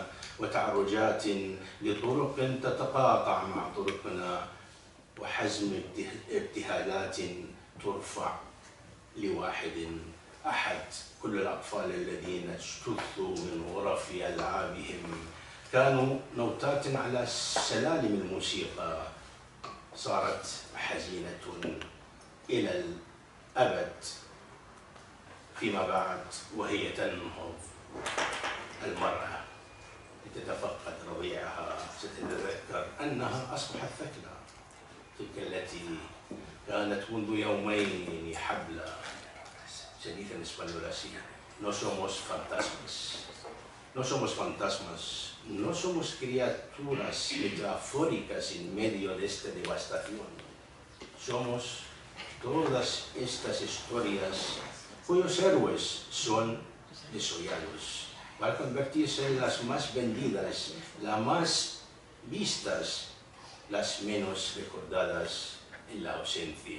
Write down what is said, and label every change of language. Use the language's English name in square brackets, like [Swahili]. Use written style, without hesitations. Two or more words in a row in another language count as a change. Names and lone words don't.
[Arabic] وتعرجات لطرق تتقاطع مع طرقنا وحزم ابتهالات ترفع لواحد أحد كل الأطفال الذين اجتثوا من غرف ألعابهم كانوا نوتات على سلالم الموسيقى صارت حزينة إلى الأبد فيما بعد وهي تنهض المرأة تتفقد رضيعها ستتذكر أنها أصبحت ثكلى، تلك التي كانت منذ يومين حبلى. [Spanish] Se dice en español así: no somos fantasmas, no somos fantasmas, no somos criaturas metafóricas en medio de esta devastación. Somos todas estas historias cuyos héroes son desollados para convertirse en las más vendidas, las más vistas, las menos recordadas en la ausencia.